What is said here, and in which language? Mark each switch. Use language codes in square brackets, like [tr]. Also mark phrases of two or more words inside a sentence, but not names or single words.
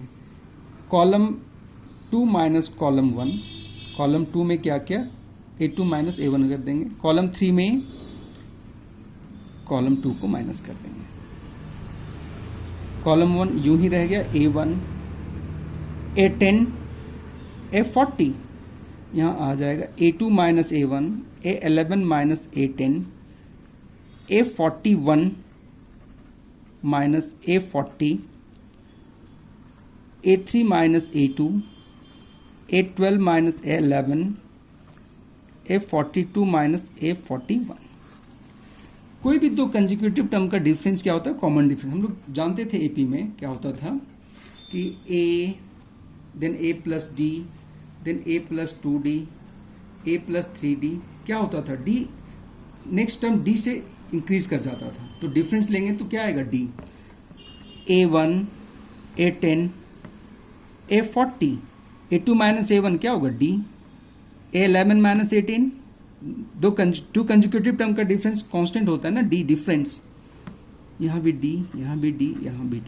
[en] column 2 minus column 1, [hi] कॉलम 2 में क्या किया, [en] A2 minus A1 [hi] कर देंगे, कॉलम 3 में कॉलम 2 को माइनस कर देंगे, कॉलम 1 यूं ही रह गया, A1, A10, A40, यहाँ आ जाएगा [en] A2 minus A1, A11 minus A10, A41 minus A40, A3 minus A2, A12 minus A11, A42 minus A41. [hi] कोई भी दो [en] consecutive term [hi] का डिफरेंस क्या होता है, [en] common difference. [hi] हम लोग जानते थे एपी में क्या होता था कि [en] A, then A plus D, then A plus 2D, A plus 3D, [hi] क्या होता था, D [en] next term [hi] D से इंक्रीज कर जाता था, तो डिफरेंस लेंगे तो क्या आएगा, D, A1, A10, A40, [en] A2 minus A1 [hi] क्या होगा, D, [en] A11 minus A10, two consecutive term [hi] का डिफरेंस कांस्टेंट होता है ना, D डिफरेंस, यहाँ भी D, यहाँ भी D, यहाँ भी D।